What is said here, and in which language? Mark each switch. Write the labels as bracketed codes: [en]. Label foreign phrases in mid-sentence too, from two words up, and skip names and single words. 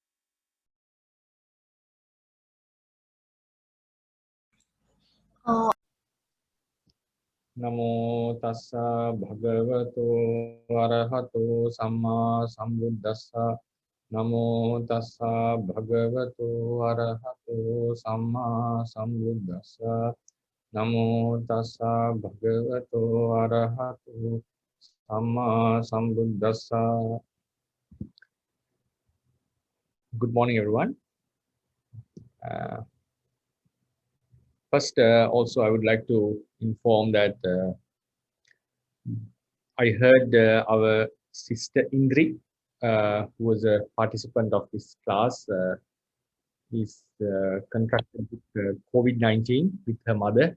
[pi] Namo tassa bhagavato arahato samma sambuddhassa. Namo tassa bhagavato arahato samma sambuddhassa. Namo tassa bhagavato arahato samma sambuddhassa. [en] Good morning, everyone. First, also, I would like to inform that I heard our sister Indri, who was a participant of this class, is contracted with COVID-19 with her mother.